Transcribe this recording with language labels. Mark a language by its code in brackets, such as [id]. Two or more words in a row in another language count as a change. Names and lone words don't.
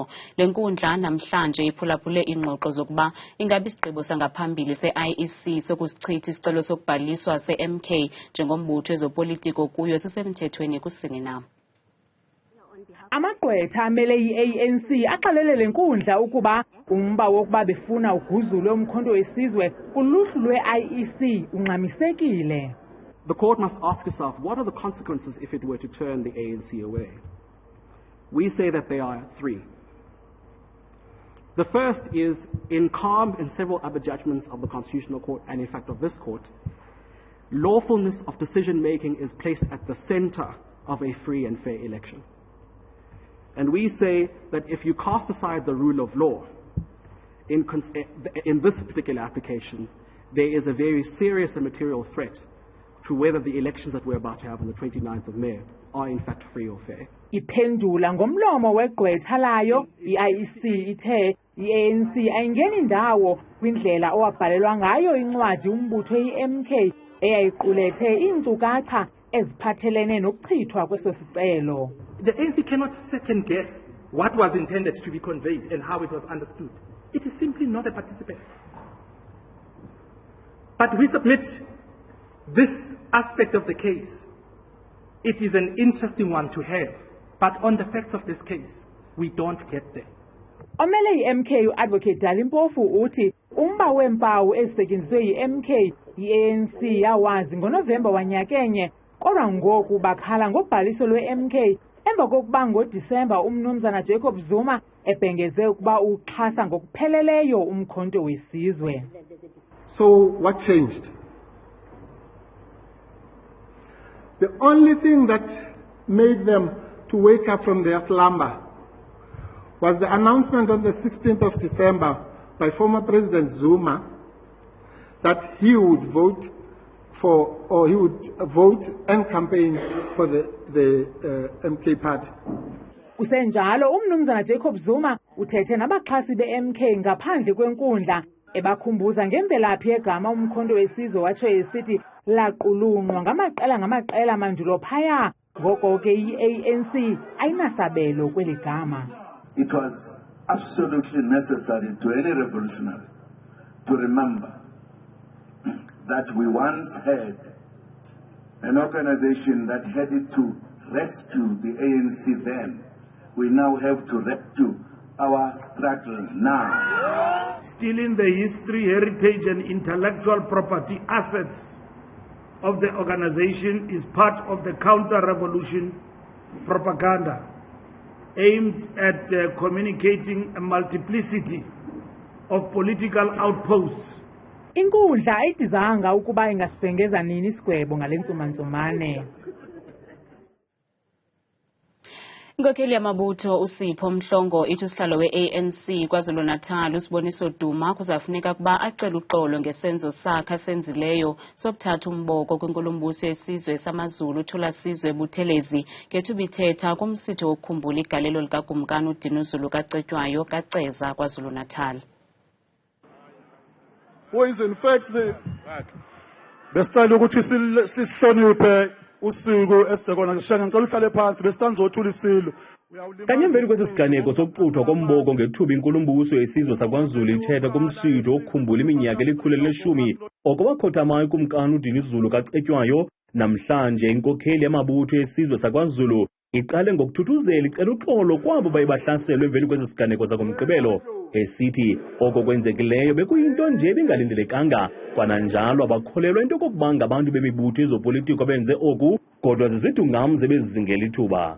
[xh] Lenkundla namhlanje iphulaphule ingxoxo zokuba ingabe isigqibo sangaphambili se-IEC sokusichitha isicelo sokubhaliswa se-MK njengombutho ezopolitiko kuyo sisemthethweni kusini na. Amagqwetha amele i-ANC axelele lenkundla ukuba umba wokuba befuna uguzulwe umkhonto wesizwe kuluhlu lwe-IEC ungxamisekile. [en] The court must ask itself, what are the consequences if it were to turn the ANC away? We say that there are three. The first is, in calm and several other judgments of the Constitutional Court, and in fact of this court, lawfulness of decision-making is placed at the center of a free and fair election. And we say that if you cast aside the rule of law, in this particular application, there is a very serious and material threat to whether the elections that we're about to have on the 29th of May are in fact free or fair. [xh] Iphendula ngomlomo wegqwetha layo i-IEC ithe i-ANC ayingeni ndawo kwindlela owabhalelwa ngayo incwadi umbutho i-MK eyayiqulethe iinkcukacha eziphathelene nokuchithwa kweso sicelo. [en] The ANC cannot second guess what was intended to be conveyed and how it was understood. It is simply not a participant. But we submit this aspect of the case. It is an interesting one to have, but on the facts of this case, we don't get there. [xh] Omele i-MK uAdvocate Dalimpofu uthi umba weempawu ezisetyenziswe yi-MK i-ANC yawazi ngoNovemba wanyakenye kodwa ngoku bakhala ngobhaliso lwe-MK emva kokuba ngoDisemba umnumzana Jacob Zuma ebhengeze ukuba uxhasa ngokupheleleyo umkhonto wesizwe. [en] So what changed? The only thing that made them to wake up from their slumber was the announcement on the 16th of December by former President Zuma that he would vote for, or he would vote and campaign for the MK party. [xh] Kusenjalo umnumzana Jacob Zuma uthethe nabaxhasi be-MK ngaphandle kwenkundla ebakhumbuza ngemvelaphi yegama umkhonto wesizwe watsho esithi laqulunqwa ngamaqela mandulo phaya ngoko ke i-ANC ayinasabelo kweli gama. [en] It was absolutely necessary to any revolutionary to remember that we once had an organization that headed to rescue the ANC then. We now have to rescue our struggle now. Stealing the history, heritage and intellectual property assets of the organization is part of the counter-revolution propaganda aimed at communicating a multiplicity of political outposts. [xh] Inkundla ayidizanga ukuba ingasibhengeza nini isigwebo ngale ntsumantsumane. Inkokheli yamabutho uSipho Mhlongo ithi usihlalo we-ANC KwaZulu-Natal usiboniso uDuma kuzafuneka kuba acele uxolo ngesenzo sakhe senzileyo sokuthatha umboko kwinkulumbuso yesizwe samaZulu uThulasizwe Buthelezi ngethuba ithetha kumsitho wokukhumbula igalelo likakumkani uDinuzulu kaCetshwayo kaCeza KwaZulu-Natal. [en] Boys, in fact, [zu] besicela ukuthi sihloniphe usuku esekona ngishaya ngicela uhlale phansi besitanzothula isilo. [xh] Kanyembeni kwesisiganeko sokuxuthwa komboko ngethuba inkulumbuso yesizwe sakwaZulu ithetha kumsitho wokukhumbula iminyaka elikhulu okubakhothamayo kumkani uDinuzulu kaCetshwayo namhlanje inkokheli yamabutho yesizwe sakwaZulu iqale ngokuthuthuzela icela uxolo kwabo bayibahlaselwe emveni kwesisiganeko sakomgqibelo esithi oko kwenzekileyo bekuyinto nje bengalindelekanga kwananjalo abakholelwa into kokuba ngabantu bemibutho ezopolitiko benze oku kodwa zizidungamze bezizingela ithuba.